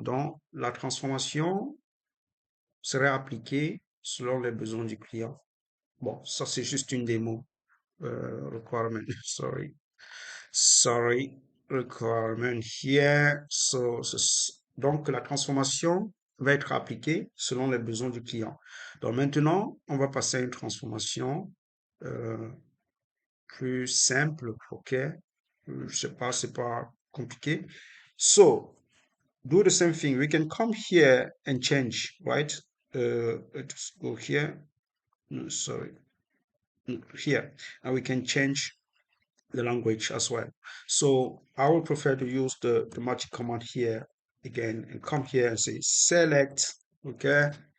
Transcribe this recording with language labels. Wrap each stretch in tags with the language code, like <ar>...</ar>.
<fr>Donc, la transformation serait appliquée selon les besoins du client. Bon, ça, c'est juste une démo.</fr> <en>Requirement, sorry, requirement here.</en> <fr>Donc, la transformation va être appliquée selon les besoins du client. Donc, maintenant, on va passer à une transformation euh, plus simple, ok? Je sais pas, c'est pas compliqué.</fr> <en>So, do the same thing. We can come here and change, right? Let's go here. No, sorry, here, and we can change the language as well. So I would prefer to use the magic command here again and come here and say select, okay?</en>